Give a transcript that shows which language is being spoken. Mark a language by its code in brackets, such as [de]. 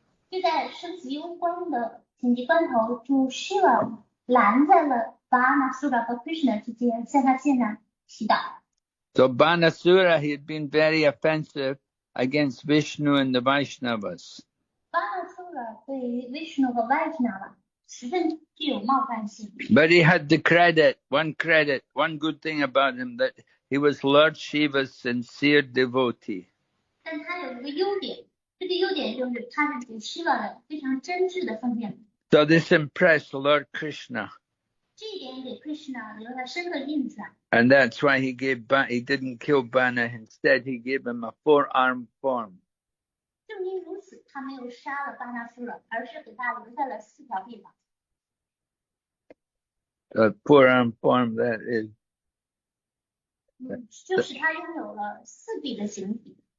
[zh] 就在生死攸关的紧急关头，主 Shiva 拦在了巴那苏拉和 Krishna 之间，向他献上祈祷。 [en] So Banasura, he had been very offensive against Vishnu and the Vaishnavas. [zh] 巴那苏拉对于 Vishnu 和 Vaishnava 十分具有冒犯性。 [en] But he had one good thing about him, that he was Lord Shiva's sincere devotee. [zh] 但他有一个优点，这个优点就是他是主 Shiva 的非常真挚的奉献。 [en] So this impressed Lord Krishna. [zh] 这一点给 Krishna 留下深刻印象。 [en] And that's why he didn't kill Bana. Instead, he gave him a 4-armed form. [zh] 正因如此，他没有杀了巴那苏拉，而是给他留下了4条臂膀。 [en] A 4-armed form, that is. [zh] 就使他拥有了4臂的形体。